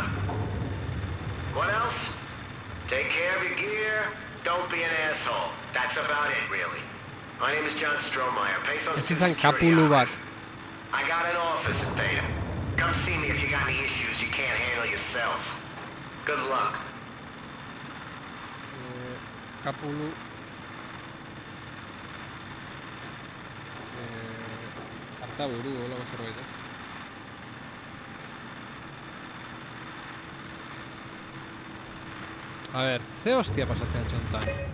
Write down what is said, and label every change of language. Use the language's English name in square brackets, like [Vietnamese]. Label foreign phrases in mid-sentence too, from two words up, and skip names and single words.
[English] What else? Take care of your gear. Don't be an asshole. That's about it, really. My name is John Strohmeyer, Pathos [Basque] Izan [English] Security [Basque] kapulu bat. [English] Operative. I got an office at Theta. Come see me if you got any issues you can't handle yourself. Good luck. [Basque] Kapulu. Artaburu, hola zerbait. [Spanish] A ber, [Basque] ze hostia pasatzen txontan?